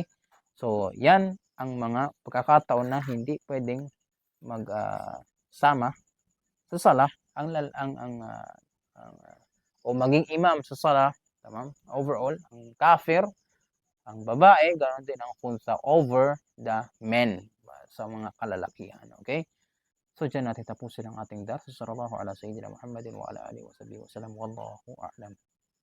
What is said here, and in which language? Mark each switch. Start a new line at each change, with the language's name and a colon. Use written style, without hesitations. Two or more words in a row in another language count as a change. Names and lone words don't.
Filipino: So yan ang mga pagkakataon na hindi pwedeng sama sa sala o maging imam sa sala, tamam? Overall, ang kafir, ang babae, ganoon din ang khuntha
English: over the men
Filipino: sa mga kalalakihan. Okay? So diyan natin tapusin ang ating dars.
Arabic: صلى الله على سيدنا محمد وعلى آله وصحبه وسلم. والله أعلم.